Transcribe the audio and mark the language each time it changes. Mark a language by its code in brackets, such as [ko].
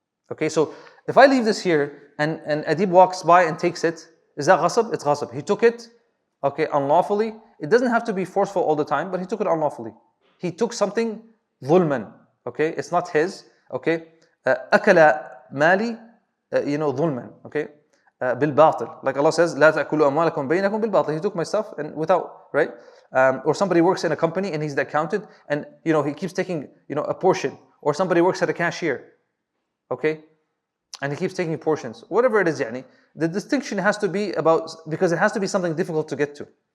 [en] Okay, so if I leave this here and Adib walks by and takes it, is that ghasab? It's ghasab. He took it, okay, unlawfully. It doesn't have to be forceful all the time, but he took it unlawfully. He took something dhulman, okay? It's not his, okay? Akala mali, dhulman, okay? Bil-batil. Like Allah says, [ar] لا تأكلوا أموالكم بينكم بالباطل. [en] He took my stuff and without, right? Or somebody works in a company and he's the accountant and, he keeps taking, a portion. Or somebody works at a cashier, okay? And he keeps taking portions. Whatever it is, the distinction has to be because it has to be something difficult to get to.